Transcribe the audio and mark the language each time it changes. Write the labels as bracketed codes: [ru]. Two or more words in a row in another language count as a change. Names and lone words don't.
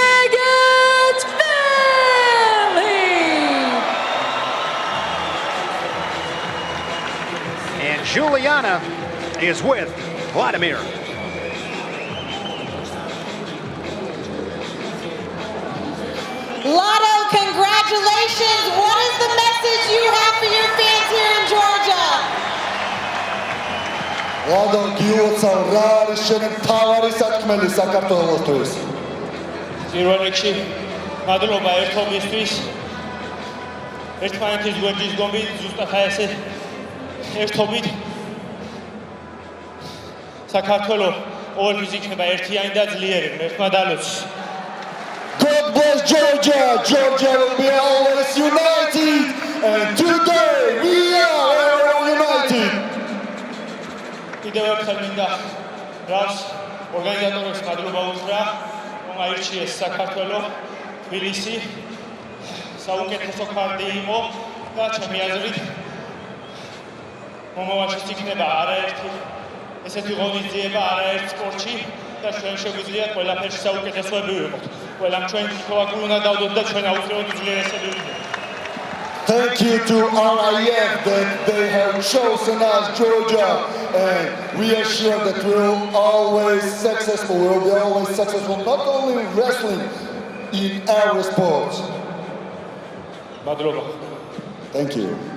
[en] And Juliana is with Vladimir. Lotto, congratulations. What is the message you have for your fans here in Georgia? [ka] Lado გიოცავ რა არის შენი მთავარი სათქმელი საქართველოსთვის? პირველ რიგში მადლობა ერთობისთვის. ერთმანეთის გვერდის გომი ზუსტად აი ესე ერთობით საქართველოს ყოველთვის იქნება ერთიანი და ძლიერი. ერთმა დალოც. [en] God bless Georgia. Georgia will be always united. And today we are united. [ka] კიდევ ერთხელ მინდა რას ორგანიზატორებს მადლობა უთხრა, რომ აირჩიეს საქართველოს თბილისი საუკეთესო ქარდი იყო და ჩემი აზრით მომავალშიც იქნება არაერთი ესეთი ღონისძიება არაერთ სპორტში და ჩვენ შეგვიძლია ყველაფერში საუკეთესოები ვიყოთ. ყველამ ჩვენ თითოეული უნდა დავდოთ და ჩვენ აუცილებლად უძლიერესები ვიყოთ. [en] Thank you to RAF that they have chosen us, Georgia, and we are sure that we will always successful. We will be always successful, not only in wrestling, in every sport. Thank you.